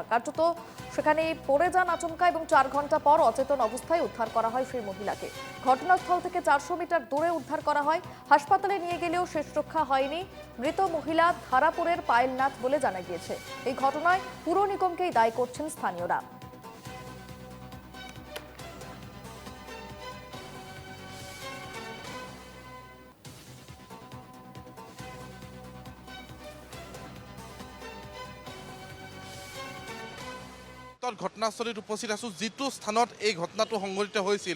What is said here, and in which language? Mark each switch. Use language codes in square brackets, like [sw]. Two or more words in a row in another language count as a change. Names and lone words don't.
[bn] কার্যত সেখানে পড়ে যান আচমকা এবং 4 ঘন্টা পর অচেতন অবস্থায় উদ্ধার করা হয় সেই মহিলাকে। ঘটনাস্থল থেকে 400 মিটার দূরে উদ্ধার করা হয়। হাসপাতালে নিয়ে গেলেও শেষ রক্ষা হয়নি। মৃত মহিলা ধারাপুরের পায়েলনাথ বলে জানা গিয়েছে। এই ঘটনায় পুর নিগমকেই দায়ী করছেন স্থানীয়রা। [as] ঘটনাস্থলীত উপস্থিত আছো, যিটো স্থানত এই ঘটনাটো সংঘটিত হৈছিল।